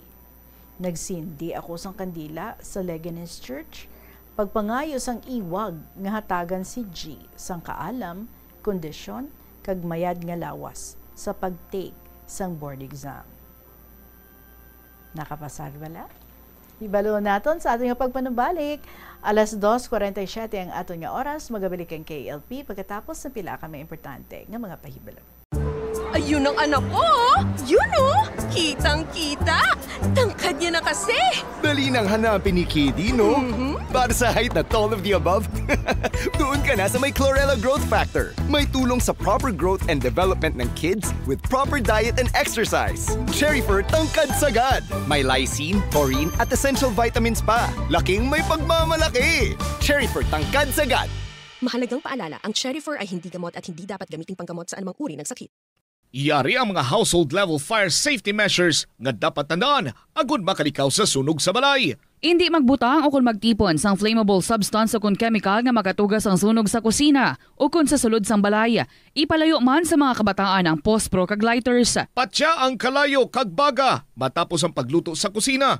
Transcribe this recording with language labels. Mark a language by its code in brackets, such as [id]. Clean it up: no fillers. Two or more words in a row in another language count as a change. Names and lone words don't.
[hil] Nagsindi ako sang kandila sa Leganes Church, pagpangayo sang iwag nga hatagan si G sang kaalam, kondisyon, kag mayad nga lawas sa pag-take sang [en] board exam. [hil] Nakapasar bala? Ibalo naton sa ating pagpanubalik. 2:47 ang aton nga oras, magabalik ang KLP pagkatapos ng pila ka may importante nga mga pahibalo. [tl] Ayun ang anak ko! Yun oh! Kitang-kita! Tangkad niya na kasi! Dali nang hanapin ni Kiddy, no? Para sa height na [en] all of the above, [tl] doon ka na sa may Chlorella Growth Factor. May tulong sa [en] proper growth and development [tl] ng [en] kids with proper diet and exercise. [tl] Cherry Fur Tangkad Sagad. May lysine, taurine at [en] essential vitamins [tl] pa. Laking may pagmamalaki. Cherry Fur Tangkad Sagad. Mahalagang paalala, ang Cherry Fur ay hindi gamot at hindi dapat gamiting panggamot sa anumang uri ng sakit. [hil] Iyari ang mga [en] household level fire safety measures [hil] nga dapat tandaan agud makalikaw sa sunog sa balay. Hindi magbutang o kung magtipon sang [en] flammable substance [hil] o kung chemical nga makatugas ang sunog sa kusina o kung sa sulod sang balay. Ipalayo man sa mga kabataan ang pospro kag lighters. Patya ang kalayo kag baga matapos ang pagluto sa kusina.